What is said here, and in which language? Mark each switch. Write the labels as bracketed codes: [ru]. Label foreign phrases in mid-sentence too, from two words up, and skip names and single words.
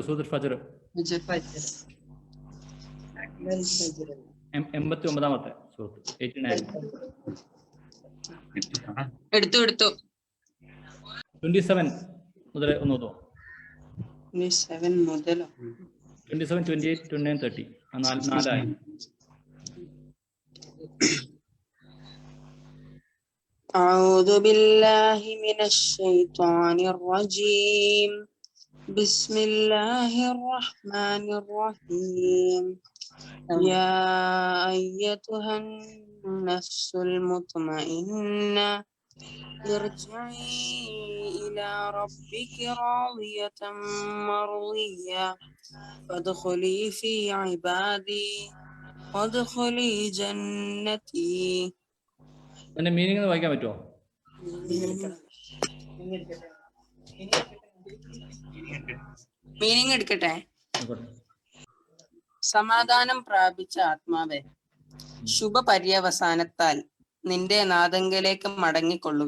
[ml] സൂറത്തുൽ ഫജ്ർ 89-ാമത്തെ സൂറത്ത്, 89. എടുത്തു 27 മുതൽ ഒന്ന് ഓതോ. 27 മുതലോ? 27, 28, 29, 30 നാലായി. [ar] أعوذ بالله من الشيطان الرجيم. بسم الله الرحمن الرحيم. يا أيتها النفس المطمئنة ارجعي إلى ربك راضية مرضية فادخلي في عبادي وادخلي جنتي. [ml] അതിന്റെ മീനിങ് ഒന്ന് വായിക്കാൻ പറ്റുമോ? മീനിങ് എടുക്കട്ടെ. സമാധാനം പ്രാപിച്ച ആത്മാവെ, ശുഭപര്യവസാനത്താൽ നിന്റെ നാദങ്കലേക്ക് മടങ്ങിക്കൊള്ളുക.